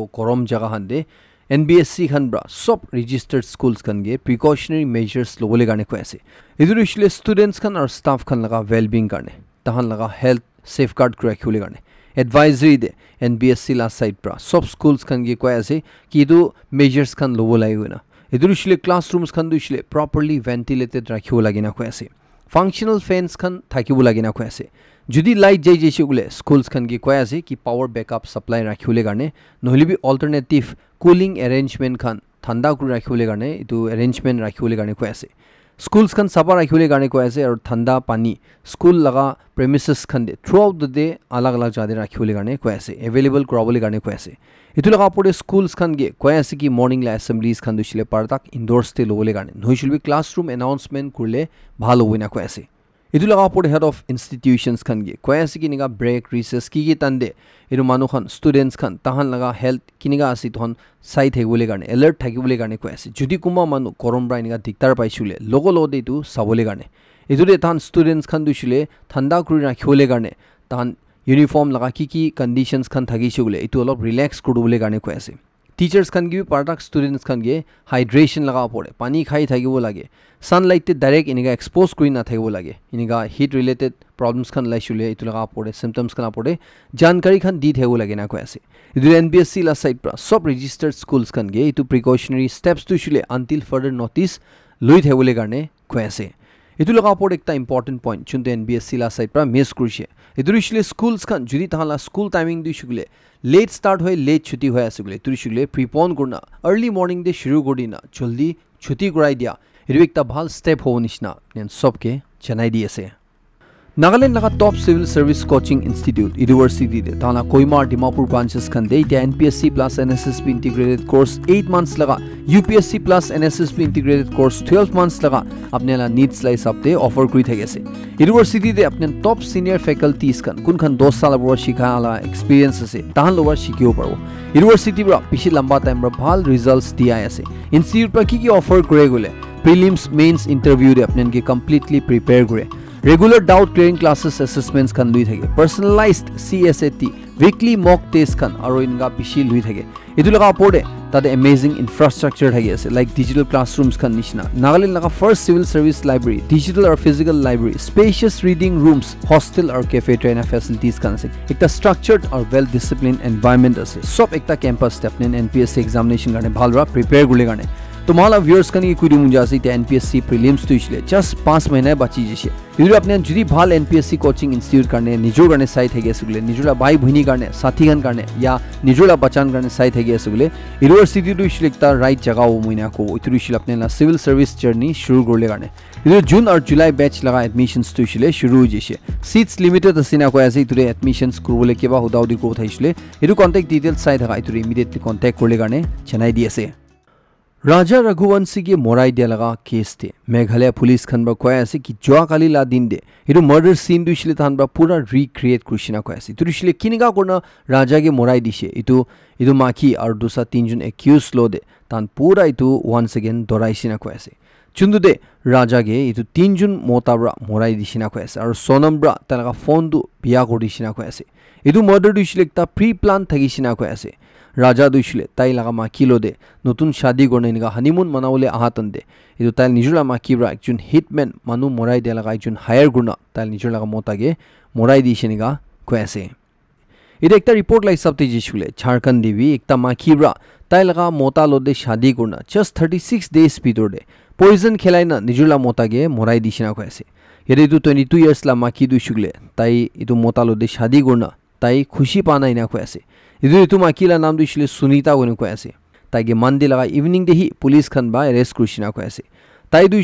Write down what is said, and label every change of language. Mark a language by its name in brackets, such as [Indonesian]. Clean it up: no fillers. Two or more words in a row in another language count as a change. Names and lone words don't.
[Naga Pidgin] गरम जगह हंदे NBSC खन ब्रा सब [English] registered schools [Naga Pidgin] खन गे [English] precautionary measures [Naga Pidgin] लोगोले गाने कोयासे इधर इशले स्टूडेंट्स खन और स्टाफ खन लगा वेलबींग करने तहन लगा [English] health safeguard [Naga Pidgin] रखुले गाने एडवाइजरी दे NBSC ला साइड प्रा सब स्कूल्स खन गे कोयासे कि दो मेजर्स खन लोगो लाइना इधर इशले क्लासरूम्स खन दु इशले [English] properly ventilated [Naga Pidgin] रखियो लागिना कोयासे [English] functional fans [Naga Pidgin] खन थाकिबो लागिना कोयासे जुदी लाइट जै जैसे उले स्कूल्स खन गे कोयासे कि [English] power backup supply [Naga Pidgin] रखियोले गाने नहले भी [English] alternative cooling arrangement [Naga Pidgin] खन ठंडा कर रखियोले गाने इतु अरेंजमेंट रखियोले गाने कोयासे स्कूल्स खन सफा रखियोले गाने कोयासे और ठंडा पानी स्कूल लगा प्रेमिसेस खन दे [English] throughout the day [Naga Pidgin] अलग अलग जादे रखियोले गाने कोयासे अवेलेबल कराबोले गाने कोयासे इतु लगा पड़े स्कूल्स खन गे कोयासे कि मॉर्निंग ला असेंबलीज खन दुशिले पारताक इंडोर्स ते लोले गाने नहिशिल भी [English] classroom announcement [Naga Pidgin] कुरले भालो होइना कोयासे Itu laga por [English] head of institutions [Naga Pidgin] khan ge koi ase ki niga [English] break recess [Naga Pidgin] ki tande edu manu khan students khan tahan laga health kiniga ase thon sai thegule garne alert thagibule garne koi ase judi kuma manu korom bra niga diktar paisule logo lo de tu sabole garne edu de tan students khan du shile thanda kuri na khole garne tan uniform laga ki conditions khan thagi shule itu olop relax kurubule garne koi ase teachers khan gi partak students khan ge hydration laga pore pani khai thagibo lage sunlight te direct iniga expose kuri na thagibo lage iniga [English] heat related problems [Naga Pidgin] khan lai shule itu laga pore symptoms khan pore jankari khan di thego lage na ko ase idu NBSC la site pra sob [English] registered schools [Naga Pidgin] khan ge itu [English] precautionary steps [Naga Pidgin] tu shule [English] until further notice [Naga Pidgin] loi thegole garne ko ase itu laga pore ekta [English] important point [Naga Pidgin] chunte NBSC la site pra miss kurise idu shule schools khan judi tahala [English] school timing [Naga Pidgin] du shule [English] late start [Naga Pidgin] hoy late chuti hoy ase gule tu shule prepone kurna [English] early morning [Naga Pidgin] de shuru godina jaldi chuti kurai dia edu ekta bhal step ho nishna nen sobke chanai di ase Nagaland laga [English] top civil service coaching institute [Naga Pidgin] university de tana Koimar Dimapur branches khan de ita [English] NPSC plus NSSP integrated course 8 months [Naga Pidgin] laga [English] UPSC plus NSSP integrated course 12 months [Naga Pidgin] laga apne la needs lai sabte offer kuri thage ase university de apne [English] top senior faculties [Naga Pidgin] kan kun khan 2 sal abor shikha ala experience ase tahan lower shikio paro university bra pishi lamba time bra bhal results dia ase institute pra ki offer kore gole [English] prelims mains interview [Naga Pidgin] de apne ke [English] completely prepare [Naga Pidgin] kore [English] regular doubt clearing classes assessments [Naga Pidgin] khan lui thage [English] personalized CSAT weekly mock test [Naga Pidgin] khan aro inga pishi lui thage edu laga pore tade [English] amazing infrastructure [Naga Pidgin] thage ase [English] like digital classrooms [Naga Pidgin] khan nishna Nagaland laga [English] first civil service library digital or physical library spacious reading rooms hostel or cafe trainer facilities [Naga Pidgin] khan ase ekta [English] structured or well disciplined environment [Naga Pidgin] ase sob ekta [English] campus step [Naga Pidgin] nen [English] NPSC examination [Naga Pidgin] garne bhalra prepare gule garne तुम्हाला viewers kani kuidu munja ase te [English] NPSC prelims [Naga Pidgin] tu isle just 5 mahina bachi jise idu apne judi bhal [English] NPSC coaching institute [Naga Pidgin] karne nijor garne sai thege asugule nijura bai bhini karne sathi gan karne ya nijura bachan karne sai thege asugule university tu isle ekta right jaga ho muina ko itu isle apne la [English] civil service journey [Naga Pidgin] shuru gorle karne idu [English] June or July batch [Naga Pidgin] laga admissions tu isle shuru jise [English] seats limited [Naga Pidgin] asina ko ase itu admissions kurule keba hudaudi ko thaisle idu [English] contact details [Naga Pidgin] sai thaga itu [English] immediately contact [Naga Pidgin] korle karne chanai di ase Raja Raghuvanshi ke morai dia laga case the Meghalaya police khan ba koya ase ki joa kali la din de idu [English] murder scene [Naga Pidgin] du shile than ba pura recreate krishna koya ase tu shile kiniga korna raja ke morai dishe idu maki ar dusa tinjun accused lo de tan pura itu [English] once again [Naga Pidgin] dorai sina koya ase chundu de raja ge itu tinjun motabra morai disina koya ase ar sonam bra talaga phone du biya kori sina koya ase idu murder du shile ekta [English] pre plan [Naga Pidgin] thagi sina koya ase Raja dushile tai laga makilo de notun shadi gorne niga honeymoon manawle ahatan de idu tai nijura makibra ekjun hitman manu morai de laga ekjun hire gurna tai nijura laga motage morai di sheniga koase ide ekta report lai sabte jishule Jharkhand devi ekta makibra tai laga mota lo de shadi gurna just 36 days bidor de poison khelaina nijura motage morai di shina koase yede idu 22 years la maki dushule tai idu mota lo de shadi gurna tai khushi pana ina koase idu makila naam du isle Sunita gone ko ase taige mandi laga evening de hi police khan ba arrest krishna ko ase tai du